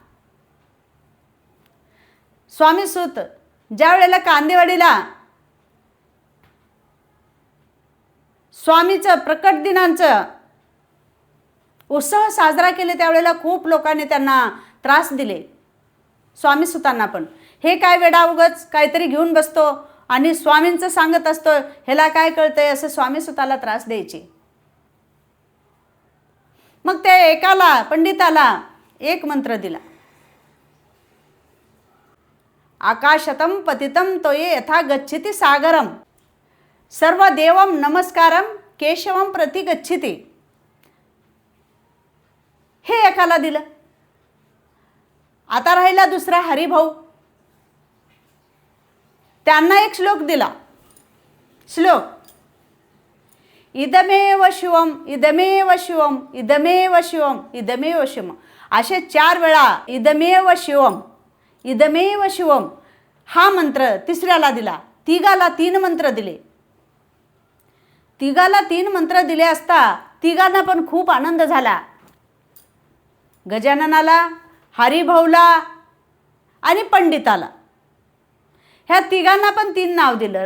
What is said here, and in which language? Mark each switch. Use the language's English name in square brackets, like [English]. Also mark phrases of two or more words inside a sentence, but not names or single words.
[Marathi] स्वामी सुत ज्या वेळेला कांदेवाडीला स्वामीचं प्रकट दिनांचं उत्सव साजरा केले त्यावेळेला खूप लोकांनी त्यांना त्रास दिले. स्वामी सुतांना पण हे काय वेडा उगच काहीतरी घेऊन बसतो आणि स्वामींचं सांगत असतो, ह्याला काय कळतंय, असं स्वामी सुताला त्रास द्यायचे. मग त्या एकाला पंडिताला एक मंत्र दिला, [Sanskrit] आकाशतम पतितम तोये यथा गच्छति सागरम, सर्व देवम नमस्कारम केशवम प्रति गच्छति. [Marathi] हे एकाला दिलं. आता राहिला दुसरा हरिभाऊ, त्यांना एक श्लोक दिला. [Sanskrit] श्लोक इदमेव शिवम, इदमेव शिवम, इदमेव शिवम, इदमेव शिवम, [Marathi] असे 4 वेळा [Sanskrit] इदमेव शिवम, इदमेव शिवम [Marathi] हा मंत्र तिसऱ्याला दिला. तिघाला 3 मंत्र दिले. तिघाला 3 मंत्र दिले असता तिघांना पण खूप आनंद झाला. गजाननाला, हरिभाऊला आणि पंडिताला, ह्या तिघांना पण 3 नाव दिलं.